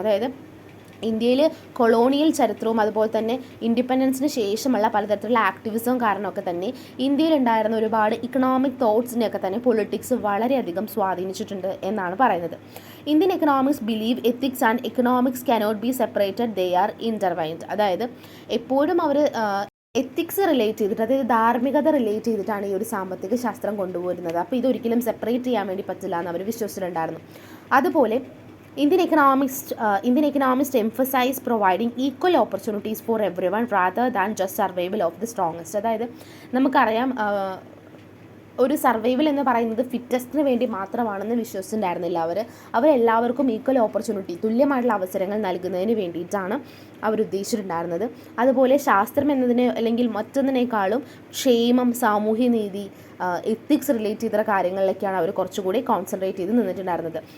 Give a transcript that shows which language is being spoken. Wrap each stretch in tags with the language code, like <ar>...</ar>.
<ml>അതായത് ഇന്ത്യയിൽ കൊളോണിയൽ ചരിത്രവും അതുപോലെ തന്നെ ഇൻഡിപെൻഡൻസിന് ശേഷമുള്ള പലതരത്തിലുള്ള ആക്ടിവിസവും കാരണമൊക്കെ തന്നെ ഇന്ത്യയിലുണ്ടായിരുന്ന ഒരുപാട് ഇക്കണോമിക് തോട്ട്സിനെയൊക്കെ തന്നെ പൊളിറ്റിക്സ് വളരെയധികം സ്വാധീനിച്ചിട്ടുണ്ട് എന്നാണ് പറയുന്നത്.</ml> <en>Indian economics believe ethics and economics cannot be separated, they are intertwined.</en> <ml>അതായത് എപ്പോഴും അവർ എത്തിക്സ് റിലേറ്റ് ചെയ്തിട്ട്, അതായത് ധാർമ്മികത റിലേറ്റ് ചെയ്തിട്ടാണ് ഈ ഒരു സാമ്പത്തിക ശാസ്ത്രം കൊണ്ടുപോരുന്നത്. അപ്പോൾ ഇതൊരിക്കലും സെപ്പറേറ്റ് ചെയ്യാൻ വേണ്ടി പറ്റില്ല എന്ന് അവർ വിശ്വസിച്ചിട്ടുണ്ടായിരുന്നു. അതുപോലെ</ml> <en>Indian economists emphasize providing equal opportunities for everyone rather than just survival of the strongest.</en> <ml>അതായത് നമുക്കറിയാം, ഒരു സർവൈവൽ എന്ന് പറയുന്നത് ഫിറ്റസ്റ്റിന് വേണ്ടി മാത്രമാണെന്ന് വിശ്വസിച്ചിട്ടുണ്ടായിരുന്നില്ല അവരെല്ലാവർക്കും ഈക്വൽ ഓപ്പർച്യൂണിറ്റി, തുല്യമായിട്ടുള്ള അവസരങ്ങൾ നൽകുന്നതിന് വേണ്ടിയിട്ടാണ് അവരുദ്ദേശിച്ചിട്ടുണ്ടായിരുന്നത്. അതുപോലെ ശാസ്ത്രം എന്നതിന് അല്ലെങ്കിൽ മറ്റൊന്നിനേക്കാളും ക്ഷേമം, സാമൂഹ്യനീതി, എത്തിക്സ് റിലേറ്റ് ചെയ്ത കാര്യങ്ങളിലേക്കാണ് അവർ കുറച്ചുകൂടി കോൺസെൻട്രേറ്റ് ചെയ്ത് നിന്നിട്ടുണ്ടായിരുന്നത്.</ml>